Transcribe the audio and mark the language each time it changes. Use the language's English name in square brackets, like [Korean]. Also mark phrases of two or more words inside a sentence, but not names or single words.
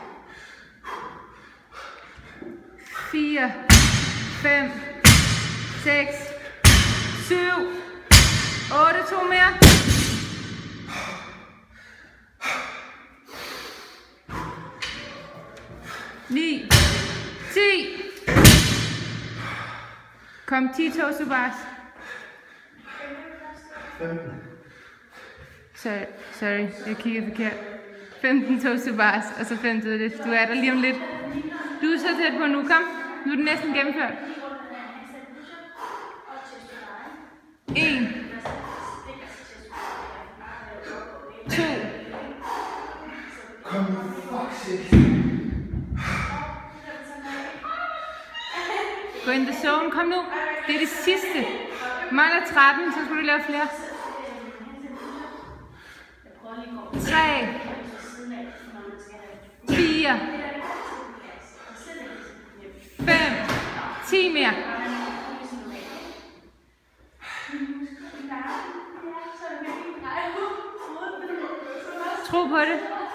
[Danish] 4, 5, 6, 7, 8, 2 mere. 9, 10. Kom 10 [English] toes to bars. [Danish] 15. Sorry, jeg kigger forkert. 15 [English] toes to bars, [Danish] og så 5 dødløft. Du er der lige om lidt. Du er så tæt på nu, kom. Nu er det næsten gennemført. 1, 2. Gå [English] in the zone, [Danish] kom nu. Det er det sidste. Mangler 13, så skal du lave flere. 3, 4, 5, 10 mere. Tro på det.